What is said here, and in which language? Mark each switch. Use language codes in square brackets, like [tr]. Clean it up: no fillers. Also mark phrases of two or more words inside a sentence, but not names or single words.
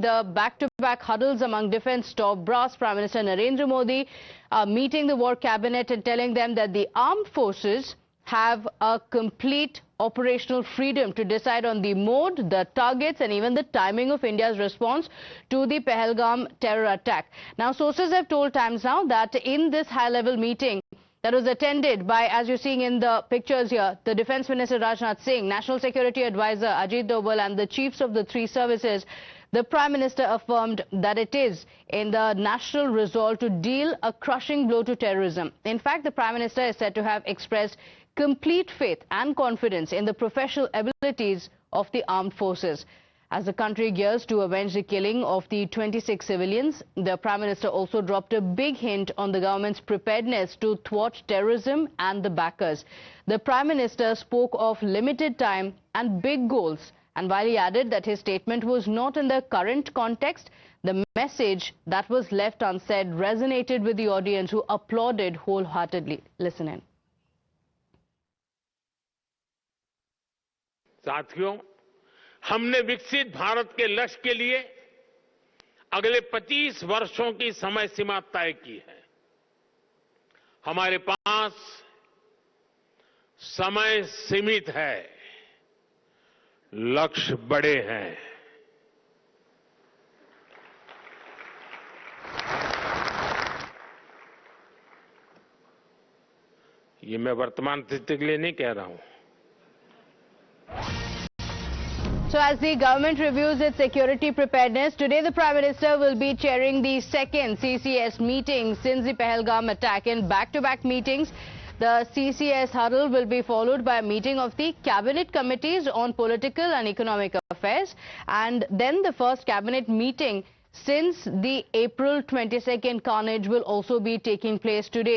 [en] The back-to-back huddles among defense top brass, Prime Minister Narendra Modi meeting the war cabinet and telling them that the armed forces have a complete operational freedom to decide on the mode, the targets and even the timing of India's response to the Pahalgam terror attack. Now, sources have told Times Now that in this high-level meeting that was attended by, as you're seeing in the pictures here, the Defence Minister Rajnath Singh, National Security Advisor Ajit Doval and the chiefs of the three services, the Prime Minister affirmed that it is in the national resolve to deal a crushing blow to terrorism. In fact, the Prime Minister is said to have expressed complete faith and confidence in the professional abilities of the armed forces. As the country gears to avenge the killing of the 26 civilians, the Prime Minister also dropped a big hint on the government's preparedness to thwart terrorism and the backers. The Prime Minister spoke of limited time and big goals, and while he added that his statement was not in the current context, the message that was left unsaid resonated with the audience, who applauded wholeheartedly. Listen in. [hi] साथियों, हमने विकसित भारत के लक्ष्य के लिए अगले 25 वर्षों की समय सीमा तय की है। हमारे पास समय सीमित है, लक्ष्य बड़े हैं। ये मैं वर्तमान स्थिति के लिए नहीं कह रहा हूं। [en] So as the government reviews its security preparedness, today the Prime Minister will be chairing the second CCS meeting since the Pahalgam attack. In back-to-back meetings, the CCS huddle will be followed by a meeting of the cabinet committees on political and economic affairs, and then the first cabinet meeting since the April 22nd carnage will also be taking place today.